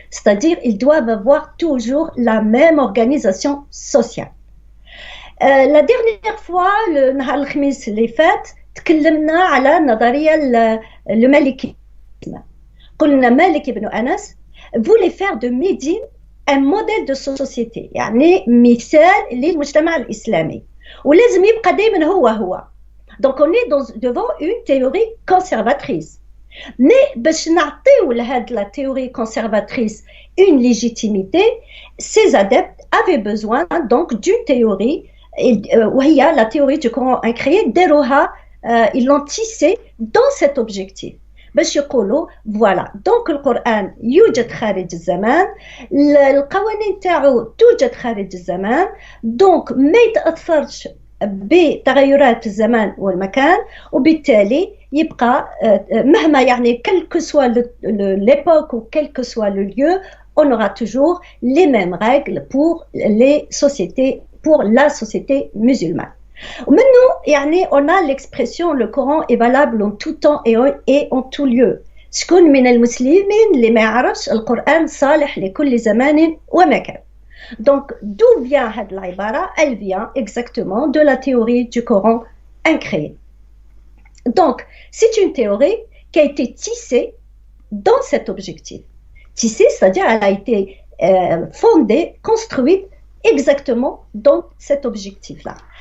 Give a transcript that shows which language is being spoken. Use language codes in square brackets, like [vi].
[fr] C'est-à-dire ils doivent avoir toujours la même organisation sociale. La dernière fois [ar] نهار الخميس اللي فات تكلمنا على النظرية المالكية. قلنا مالك بن أنس [fr] voulait faire de Médine un modèle de société [ar] يعني مثال للمجتمع الإسلامي ولازم يبقى دائما هو. [fr] Donc on est devant une théorie conservatrice. Mais [ar] باش نعطيو لهاد [fr] la théorie conservatrice une légitimité, ces adeptes avaient besoin donc d'une théorie [ar] وهي [fr] la théorie du Coran incréé [ar] داروها [fr] ils l'ont tissé dans cet objectif. [ar] باش يقولوا [fr] voilà donc [ar] القرآن يوجد خارج الزمان [fr] القوانين تاعو توجد خارج الزمان donc [ar] ما يتأثرش بتغيرات الزمان والمكان وبالتالي يبقى مهما يعني [fr] quel que soit l'époque ou quel que soit le lieu on aura toujours les mêmes règles pour les sociétés pour la société musulmane. Maintenant, يعني on a l'expression le Coran est valable en tout temps et en tout lieu. [ar] شكون من المسلمين اللي ما يعرفش القرآن صالح لكل زمان ومكان. [fr] Donc d'où vient [ar] هذه العبارة? [fr] Elle vient exactement de la théorie du Coran incréé. Donc c'est une théorie qui a été tissée dans cet objectif. Tissée, c'est-à-dire elle a été fondée, construite exactement dans cet objectif-là.